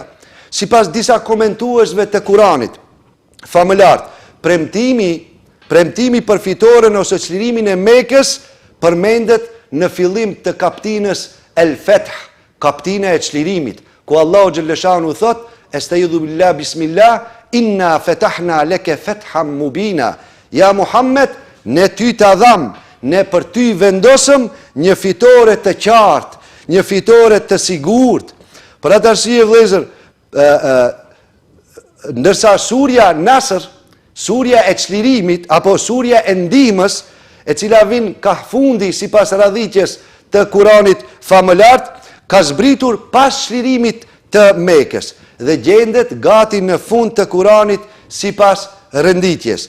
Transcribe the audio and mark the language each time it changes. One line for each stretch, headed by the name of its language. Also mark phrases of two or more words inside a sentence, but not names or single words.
Albanian: Sipas disa komentuesve të Kuranit, famëlart, premtimi për fitoren ose çlirimin e Mekës përmendet në fillim të kaptinës El Feth, kaptina e çlirimit, ku
Arabic: الله جل شأنه
Albanian: thot:
Arabic: "أستعيذ بالله بسم الله إنا فتحنا لك فتحا مبينا."
Albanian: Ja Muhammed, ne ty ta dham, ne për ty vendosëm një fitore të qartë, një fitore të sigurt. Për atë arsye vëllezër, ndërsa surja Nasr, surja e çlirimit apo surja e ndihmës, e cila vin ka fundi sipas radhiqes të Kuranit famëlart, ka zbritur pas çlirimit të Mekës dhe gjendet gati në fund të Kuranit sipas renditjes.